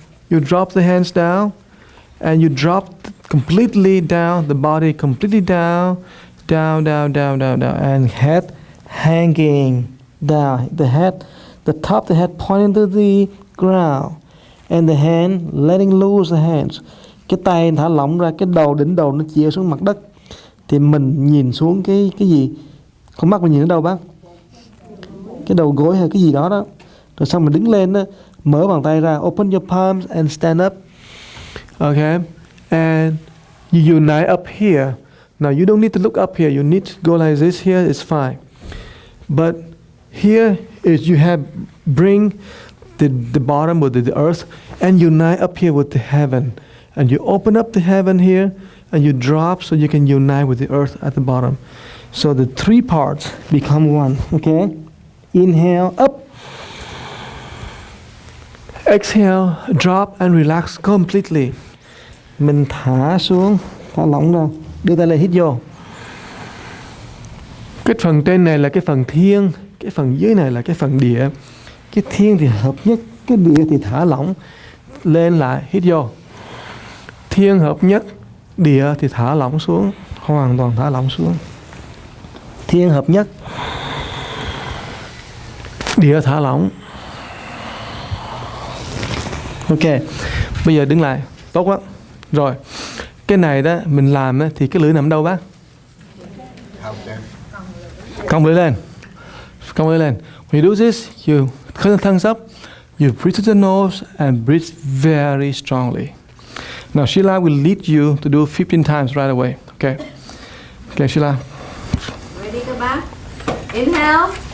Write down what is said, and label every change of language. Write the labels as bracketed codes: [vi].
[en] You drop the hands down, and you drop completely down, the body completely down, and head hanging down. The top of the head pointing to the ground, and the hand letting loose the hands. [vi] Cái tay thả lỏng ra, cái đỉnh đầu nó chĩa xuống mặt đất. Thì mình nhìn xuống cái gì? Con mắt mình nhìn ở đâu bác? Cái đầu gối hay cái gì đó đó. Rồi xong mình đứng lên đó, mở bàn tay ra, [en] open your palms and stand up. Okay, and you unite up here. Now you don't need to look up here. You need to go like this here. It's fine. But here is you have bring the bottom with the earth and unite up here with the heaven. And you open up the heaven here and you drop so you can unite with the earth at the bottom. So the three parts become one. Okay? Inhale, up. Exhale, drop and relax completely. [vi] Mình thả xuống, thả lỏng ra. Đưa tay lên hít vô. Cái phần trên này là cái phần thiêng, cái phần dưới này là cái phần địa. Cái thiên thì hợp nhất, cái địa thì thả lỏng. Lên lại, hít vô. Thiên hợp nhất, địa thì thả lỏng xuống, hoàn toàn thả lỏng xuống. Thiên hợp nhất, địa thả lỏng. Ok, bây giờ đứng lại, tốt quá. Rồi, cái này đó mình làm đó, thì cái lưỡi nằm đâu bác? Cong lưỡi lên. Cong lưỡi lên. [en] When you do this, you thumbs up, you breathe to the nose and breathe very strongly. Now Sheila will lead you to do 15 times right away. Okay. Okay, Sheila. Ready, go back. Inhale.